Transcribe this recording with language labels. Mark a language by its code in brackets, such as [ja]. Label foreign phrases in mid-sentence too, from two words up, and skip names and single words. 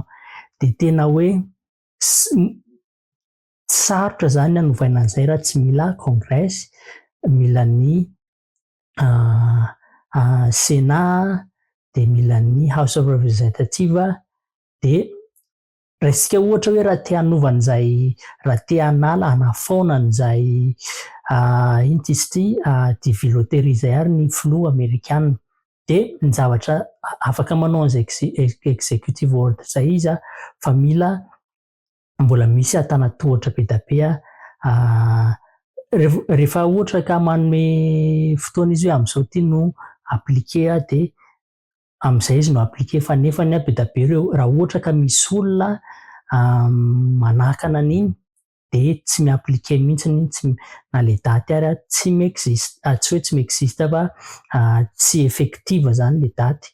[mg] De tena hoe sarotra zany hanovaina an'izay raha tsy mila congrès, mila ny Sénat de mila ny [en] House of Representative. [mg] De raisika ohatra hoe raha te hanova an'izay, raha te hanafaona an'izay divy loteria zay ary ny filoha amerikanina de ny zavatra afaka manao an'izay [en] executive order [mg] zay izy fa mila mbola misy atanatohatra be da be rehefa ohatra ka manome fotoana izy hoe amin'izao ty no appliqué de amin'izay izy no appliqué fa nefany be da be ireo raha ohatra ka misy olona manakana an'iny de tsy mi-appliqué mihitsy na le daty ary tsy hoe tsy mi-existe fa tsy effective zany le daty.